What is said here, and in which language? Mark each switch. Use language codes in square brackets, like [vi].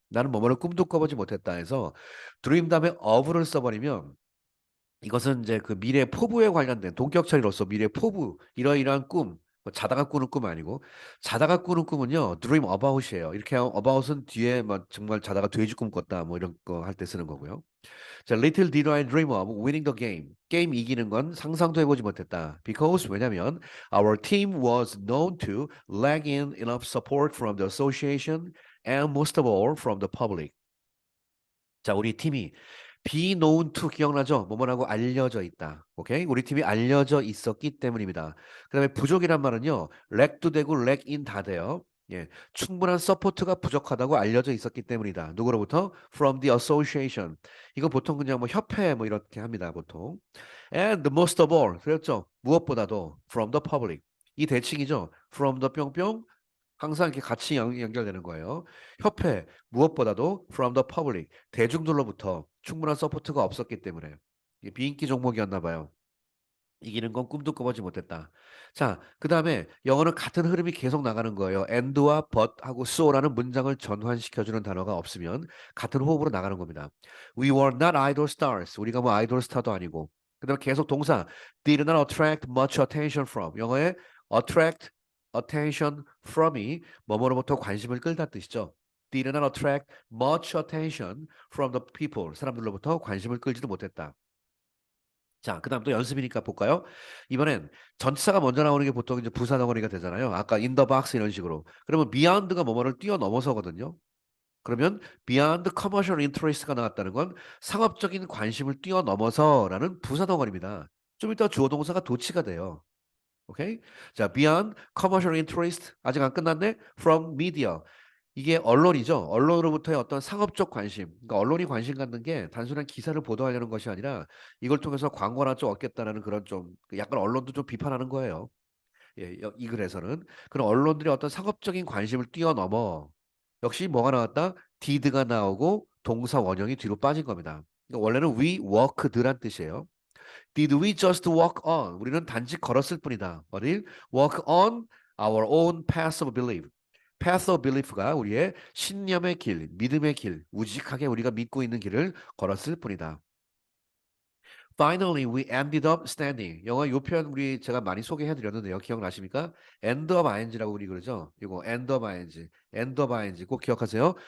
[ko] 나는 뭐뭐를 꿈도 꿔보지 못했다 해서 dream 다음에 of를 써버리면 이것은 이제 그 미래 포부에 관련된 동격 처리로서 미래 포부 이러이러한 꿈 뭐 자다가 꾸는 꿈 아니고 자다가 꾸는 꿈은요 dream about이에요. 이렇게 하면 about은 뒤에 막 정말 자다가 돼지 꿈 꿨다 뭐 이런 거 할 때 쓰는 거고요. [en] 자, little did I dream of winning the game. [ko] 게임 이기는 건 상상도 해보지 못했다. [en] Because [ko] 왜냐면 [en] our team was known to lack in enough support from the association and most of all from the public. [ko] 자, 우리 팀이 be known to 기억나죠? 뭐뭐라고 알려져 있다. 오케이? 우리 팀이 알려져 있었기 때문입니다. 그다음에 부족이란 말은요. lack도 되고 lack in 다 돼요. 예, 충분한 서포트가 부족하다고 알려져 있었기 때문이다. 누구로부터? [en] From the association. [ko] 이거 보통 그냥 뭐 협회 뭐 이렇게 합니다. 보통. [en] And most of all. [ko] 그렇죠? 무엇보다도 [en] from the public. [ko] 이 대칭이죠. [en] From the [ko] 뿅뿅 항상 이렇게 같이 연결되는 거예요. 협회, 무엇보다도 from the public, 대중들로부터 충분한 서포트가 없었기 때문에 이게 비인기 종목이었나 봐요. 이기는 건 꿈도 꿔보지 못했다. 자, 그 다음에 영어는 같은 흐름이 계속 나가는 거예요. and와 but 하고 so라는 문장을 전환시켜주는 단어가 없으면 같은 호흡으로 나가는 겁니다. [en] We were not idol stars. [ko] 우리가 뭐 아이돌 스타도 아니고. 그 다음에 계속 동사 [en] did not attract much attention from. [ko] 영어의 attract attention from이 뭐뭐로부터 관심을 끌다 뜻이죠. [en] did not attract much attention from the people. [ko] 사람들로부터 관심을 끌지도 못했다. 자, 그다음 또 연습이니까 볼까요? 이번엔 전치사가 먼저 나오는 게 보통 이제 부사 덩어리가 되잖아요. 아까 [en] in the box [ko] 이런 식으로. 그러면 beyond가 뭐뭐를 뛰어넘어서거든요. 그러면 [en] beyond commercial interest [ko] 가 나왔다는 건 상업적인 관심을 뛰어넘어서라는 부사 덩어리입니다. 좀 이따 주어 동사가 도치가 돼요. 오케이? 자, [en] beyond commercial interest [ko] 아직 안 끝났네. [en] From media [ko] 이게 언론이죠. 언론으로부터의 어떤 상업적 관심. 그러니까 언론이 관심 갖는 게 단순한 기사를 보도하려는 것이 아니라 이걸 통해서 광고나 좀 얻겠다라는 그런 좀 약간 언론도 좀 비판하는 거예요. 예, 이 글에서는 그런 언론들의 어떤 상업적인 관심을 뛰어넘어 역시 뭐가 나왔다? did가 나오고 동사 원형이 뒤로 빠진 겁니다. 그러니까 원래는 [en] we walked [ko] 란 뜻이에요. [en] Did we just walk on? [ko] 우리는 단지 걸었을 뿐이다. 어딜? [en] Walk on our own path of belief. path of belief [ko] 가 우리의 신념의 길, 믿음의 길, 우직하게 우리가 믿고 있는 길을 걸었을 뿐이다. [en] Finally, we ended up standing. [ko] 영어 요 표현 우리 제가 많이 소개해 드렸는데요. 기억나십니까? end of ing라고 우리 그러죠. 이거 end of ing, end of ing 꼭 기억하세요.